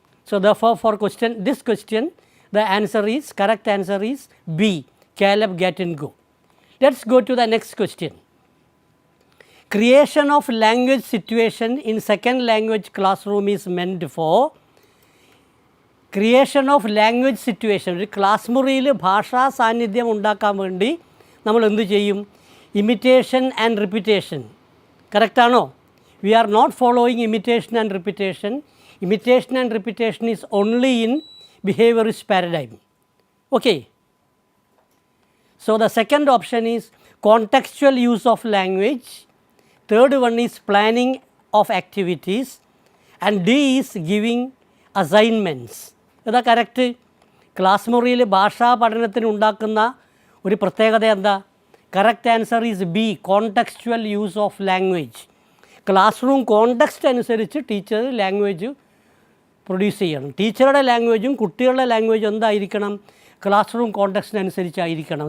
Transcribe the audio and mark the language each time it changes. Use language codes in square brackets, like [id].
[en] So therefore, for this question, the correct answer is B, Caleb Gatin-Go. Let's go to the next question. Creation of language situation in second language classroom is meant for. [ml] Creation of language situation, ഒരു class മുറിയിൽ ഭാഷാ സാന്നിധ്യം ഉണ്ടാക്കാൻ വേണ്ടി നമ്മൾ എന്ത് ചെയ്യും? [en] Imitation and repetition. [ml] കറക്റ്റാണോ? [en] We are not following imitation and repetition. Imitation and repetition is only in behaviourist paradigm. Okay, so the second option is contextual use of language. Third one is planning of activities, and D is giving assignments. [ml] ഇതാ correct. Class മുറിയിൽ ഭാഷാ പഠനത്തിന് ഉണ്ടാക്കുന്ന ഒരു പ്രത്യേകത എന്താ? [en] Correct answer is B, contextual use of language. [ml] Class room context അനുസരിച്ച് teacher language produce ചെയ്യണം. ടീച്ചറുടെ ലാംഗ്വേജും കുട്ടികളുടെ ലാംഗ്വേജും എന്തായിരിക്കണം? Class room കോണ്ടെക്സ്റ്റിനനുസരിച്ചായിരിക്കണം.